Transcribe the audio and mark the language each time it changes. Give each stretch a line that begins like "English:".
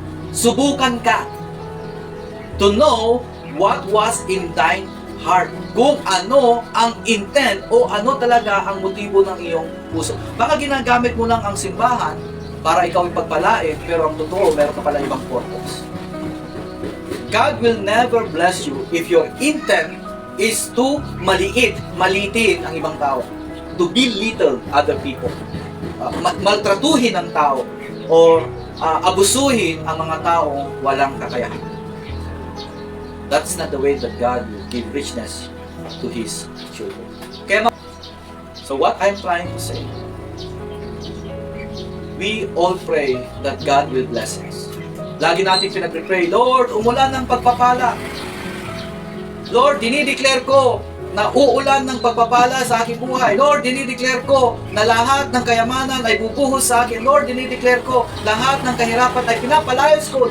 Filipino: Subukan ka
English: to know what was in thine heart.
Filipino: Kung ano ang intent o ano talaga ang motibo ng iyong puso. Baka ginagamit mo lang ang simbahan para ikaw ipagpalain, pero ang totoo, meron ka pala ibang purpose.
English: God will never bless you if your intent is to
Filipino: maliitin ang ibang tao,
English: to belittle other people,
Filipino: maltratuhin ang tao,
English: or
Filipino: abusuhin ang mga taong walang kakayahan.
English: That's not the way that God will give richness to His children. So what I'm trying to say, we all pray that God will bless us.
Filipino: Lagi natin pinag-pray, Lord, umulan ng pagpapala. Lord, dinideclare ko na uulan ng pagpapala sa aking buhay. Lord, dinideclare ko na lahat ng kayamanan ay bubuhos sa akin. Lord, dinideclare ko lahat ng kahirapan ay pinapalayas ko.